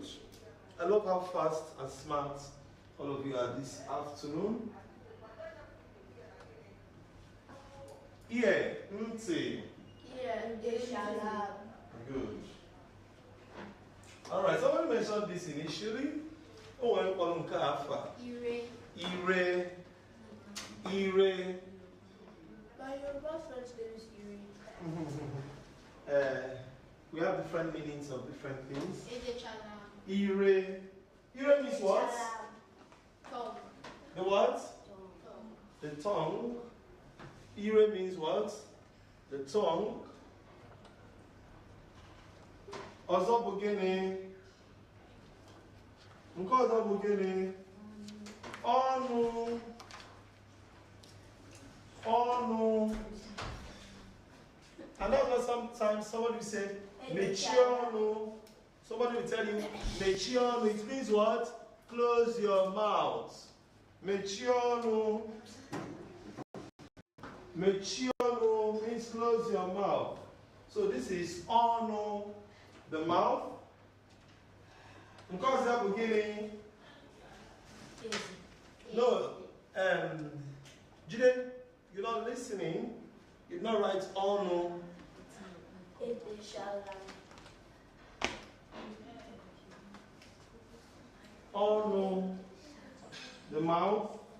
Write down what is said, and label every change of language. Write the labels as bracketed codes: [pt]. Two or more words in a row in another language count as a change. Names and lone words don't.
[en] I love how fast and smart all of you are this afternoon. Ear. Nti. Good. Alright, somebody mentioned this initially. Oh, I'm calling Kafa. Ire. Ire. My Yoruba friend's name is Ire. We have different meanings of different things. Ire. Ire means what? Tongue. The what? The tongue. Ire means what? The tongue. [ig] Ọzọ bụ gịnị? Nke ọzọ bụ gịnị? Ọnụ. Ọnụ. [en] And that's sometimes somebody will say, [ig] mechie ọnụ. [en] Somebody will tell you, [ig] mechie ọnụ. [en] It means what? Close your mouth. [ig] Mechie ọnụ. Mechie ọnụ [en] means close your mouth. So this is ọnụ. The mouth. Because that beginning. No, Jide, you're not listening. You're not right on. On the mouth.